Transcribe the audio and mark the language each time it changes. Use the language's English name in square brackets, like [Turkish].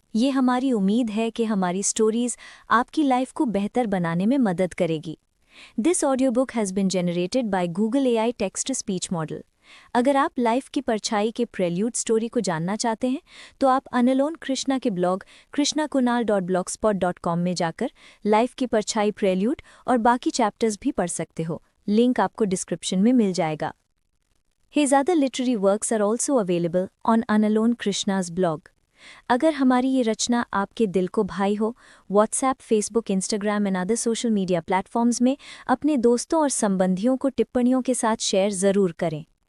[Hindi] ये हमारी उम्मीद है कि हमारी स्टोरीज आपकी लाइफ को बेहतर बनाने में मदद करेगी। [English] This audiobook has been generated by Google AI text-to-speech model. [Hindi] अगर आप लाइफ की परछाई के प्रेल्यूड स्टोरी को जानना चाहते हैं तो आप अनलोन कृष्णा के ब्लॉग krishnakunal.blogspot.com में जाकर लाइफ की परछाई प्रेल्यूड और बाकी चैप्टर्स भी पढ़ सकते हो। लिंक आपको डिस्क्रिप्शन में मिल जाएगा। [English] His other literary works are also available on Unalone Krishna's blog. [Hindi] अगर हमारी ये रचना आपके दिल को भाई हो, WhatsApp, Facebook, Instagram and other social media platforms में अपने दोस्तों और संबंधियों को टिप्पणियों के साथ शेयर ज़रूर करें।